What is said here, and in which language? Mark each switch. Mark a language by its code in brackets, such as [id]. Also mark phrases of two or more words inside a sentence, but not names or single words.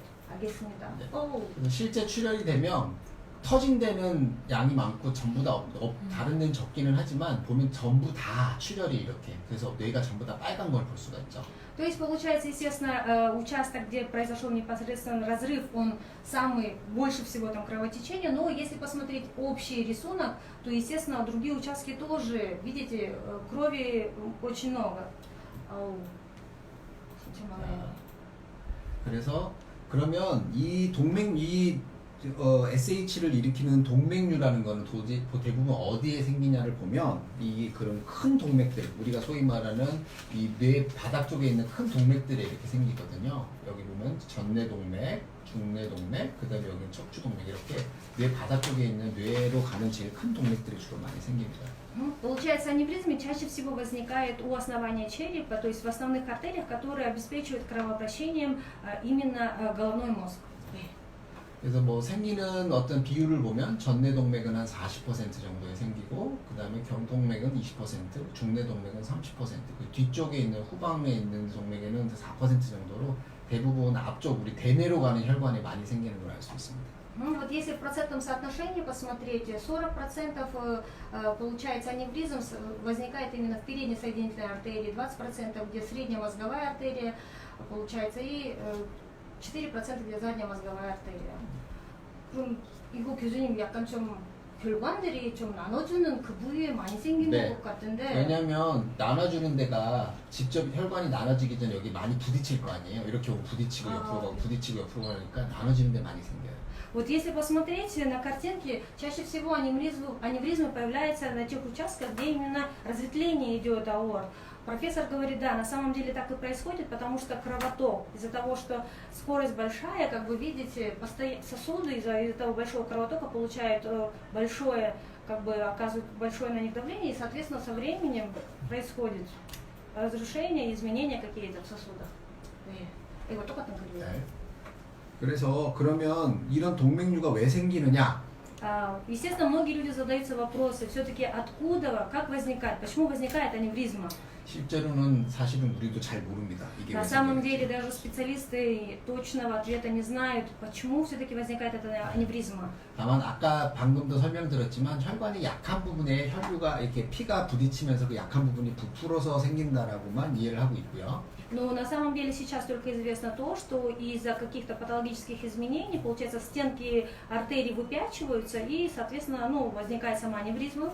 [ko] 알겠습니다. 네. 실제 출혈이 되면 터진 데는 양이 많고 전부 다 다른 데는 적기는 하지만 보면 전부 다 출혈이 이렇게 그래서 뇌가 전부 다 빨간 걸 볼 수가 있죠. [ru] То есть получается, естественно, участок, где произошел непосредственно разрыв, он самый больше всего там кровотечения, но если посмотреть общий рисунок, то, естественно, другие участки тоже, видите, крови очень много. [ko] 그래서 그러면 이 SH를 일으키는 동맥류라는 거는 대부분 어디에 생기냐를 보면 이 그런 큰 동맥들 우리가 소위 말하는 이 뇌 바닥 쪽에 있는 큰 동맥들에 이렇게 생기거든요. 여기 보면 전뇌동맥, 중뇌동맥, 그다음에 여기는 척추동맥 이렇게 뇌 바닥 쪽에 있는 뇌로 가는 제일 큰 동맥들이 주로 많이 생깁니다. [ru] Получается, аневризмы чаще всего возникают у основания черепа, то есть в основных артериях, которые обеспечивают кровообращением именно головной мозг. [ko] 그래서 뭐 생기는 어떤 비율을 보면 전뇌동맥은 한 40% 정도에 생기고 그 다음에 경동맥은 20%, 중뇌동맥은 30%, 그 뒤쪽에 있는 후방에 있는 동맥에는 4% 정도로 대부분 앞쪽 우리 대뇌로 가는 혈관에 많이 생기는 걸 알 수 있습니다. [ru] Вот если в процентном соотношении посмотреть, 40% получается аневризм возникает именно в передней соединительной артерии, 20% где средняя мозговая артерия получается и 4% где задняя мозговая артерия. [ko] 그럼 이거 교수님 약간 좀 결관들이 좀 나눠주는 그 부위에 많이 생기는 것 같은데. 왜냐면 나눠주는 데가 직접 혈관이 나눠지기 전에 여기 많이 부딪힐 거 아니에요. 이렇게 부딪히고 옆으로 가고 부딪히고 옆으로 가니까 나눠지는 데 많이 생겨요. [ru] Вот если посмотреть на картинке, чаще всего аневризмы появляются на тех участках, где именно разветвление идет аорт. Профессор говорит, да, на самом деле так и происходит, потому что кровоток, из-за того, что скорость большая, как вы видите, сосуды из-за того большого кровотока получают большое, оказывают большое на них давление, и, соответственно, со временем происходит разрушение, изменения какие-то в сосудах. И вот только там говорили. [ko] 그래서 그러면 이런 동맥류가 왜 생기느냐? [ru] Естественно, многие люди задаются вопросы, все-таки откуда, как возникает, почему возникает аневризма? [ko] 실제로는 사실은 우리도 잘 모릅니다. 이게 [ru] На самом деле даже специалисты точного ответа не знают, почему все-таки возникает эта аневризма. [ko] 다만 아까 방금도 설명드렸지만 혈관이 약한 부분에 혈류가 이렇게 피가 부딪히면서 그 약한 부분이 부풀어서 생긴다라고만 이해를 하고 있고요. [ru] Но на самом деле сейчас только известно то, что из-за каких-то патологических изменений, получается, стенки артерий выпячиваются, увеличиваются, и, соответственно, ну, возникает сама аневризма.